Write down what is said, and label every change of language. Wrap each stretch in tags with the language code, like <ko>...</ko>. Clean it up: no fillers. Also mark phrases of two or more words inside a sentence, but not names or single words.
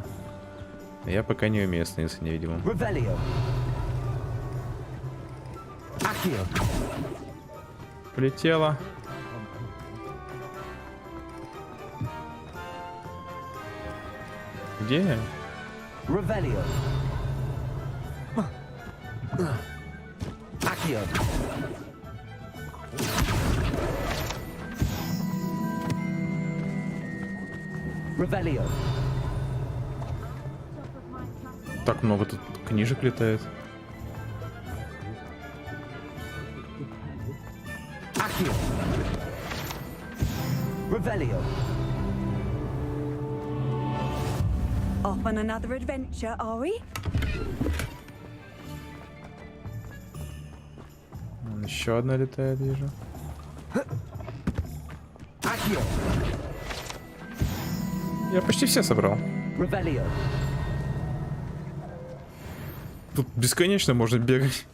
<ru>Я пока не умею становиться невидимым. Полетела. Где? Revelio. Accio. Revelio. Так много тут книжек летает. Accio. Revelio.</ru> <en>Off on another adventure, are we?</en> <ru>Еще одна летает, вижу. Accio. Я почти все собрал. Revelio. Тут бесконечно можно бегать.</ru>